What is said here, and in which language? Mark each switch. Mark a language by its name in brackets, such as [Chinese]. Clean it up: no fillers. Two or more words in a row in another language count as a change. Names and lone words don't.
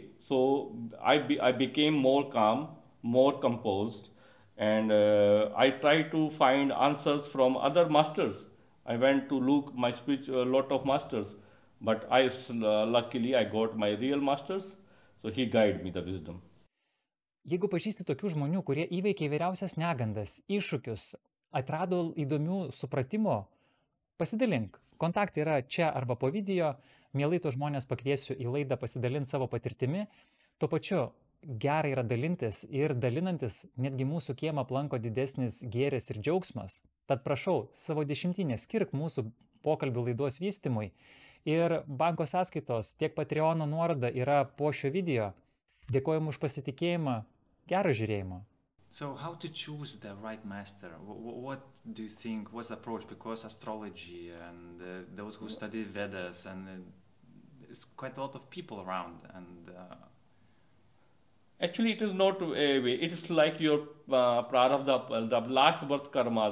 [English] So I became more calm, more composed, and I tried to find answers from other masters. I went to look my speech a lot of masters, but luckily I got my real masters, so he guided me the wisdom. [Lithuanian] Jeigu pažįsti tokių žmonių, kurie įveikė įvairiausias negandas, iššūkius, atrado įdomių supratimo, pasidalink. Kontaktai yra čia arba po video. Mielai tos žmonės pakviesiu į laidą pasidalinti savo patirtimi. Tuo pačiu gerai yra dalintis ir dalinantis netgi mūsų kiemą aplanko didesnis gėris ir džiaugsmas. Tad prašau, savo dešimtinę skirk mūsų pokalbių laidos vystymui. Ir banko sąskaitos tiek Patreono nuoroda yra po šio video. Dėkojom už pasitikėjimą. Gero žiūrėjimo. [English] So how to choose the right master? What do you think? What's the approach? Because astrology and those who study Vedas, and there's quite a lot of people around. And actually, it is not a way. It is like your prarabdha, the last birth karma.